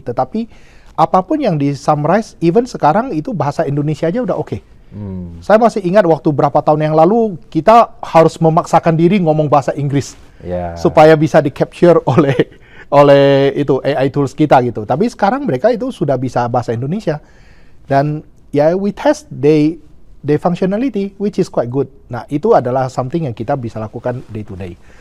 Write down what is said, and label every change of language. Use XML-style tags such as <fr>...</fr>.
<id>Tetapi apapun yang di summarize, even sekarang itu bahasa Indonesia aja udah oke. Saya masih ingat waktu berapa tahun yang lalu kita harus memaksakan diri ngomong bahasa Inggris supaya bisa di capture oleh itu AI tools kita gitu. Tapi sekarang mereka itu sudah bisa bahasa Indonesia. Dan ya</id> <en>we test they functionality which is quite good.</en> <id>Nah, itu adalah something yang kita bisa lakukan day to day.</id>